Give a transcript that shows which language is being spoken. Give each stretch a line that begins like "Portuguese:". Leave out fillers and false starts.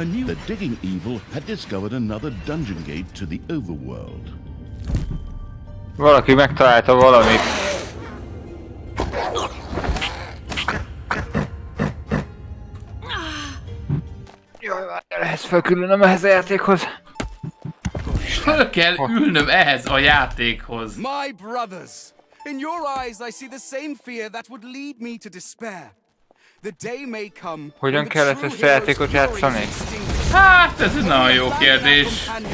English: The digging evil had discovered another dungeon gate to the overworld.
Hungarian: Valaki megtalálta valamit. Jaj, ehhez felkülönöm ehhez a játékhoz. Föl kell ülnöm ehhez a játékhoz.
English: My brothers, in your eyes I see the same fear that would lead me to despair. The day may come.
Hungarian: Hogyan kellett ezt a játékot játszani? Hát, ez egy nagyon jó kérdés.